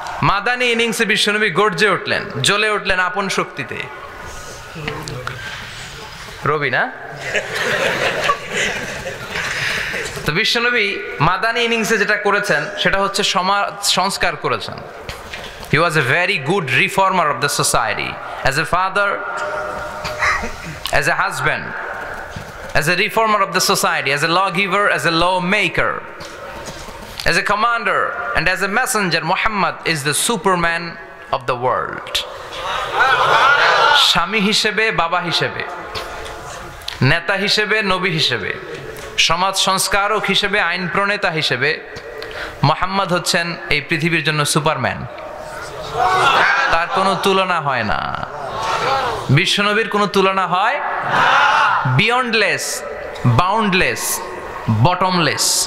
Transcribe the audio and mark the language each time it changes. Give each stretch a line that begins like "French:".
Bangla: মাদানী ইনিংসে বিশ্বনবী গর্জে উঠলেন, জ্বলে উঠলেন আপন শক্তিতে। রবি না? তো বিশ্বনবী মাদানী ইনিংসে যেটা করেছেন সেটা হচ্ছে সমাজ সংস্কার করেছেন।
English: He was a very good reformer of the society. As a father, as a husband, as a reformer of the society, as a lawgiver, as a lawmaker, as a commander, and as a messenger, Muhammad is the Superman of the world.
Bangla: স্বামী হিসেবে, বাবা হিসেবে, নেতা হিসেবে, নবী হিসেবে, সমাজ সংস্কারক হিসেবে, আইন প্রণেতা হিসেবে মুহাম্মদ হচ্ছেন এই পৃথিবীর জন্য সুপারম্যান। তার কোনো তুলনা হয় না, বিশ্বনবীর কোনো তুলনা হয়
English: Beyondless, boundless, bottomless.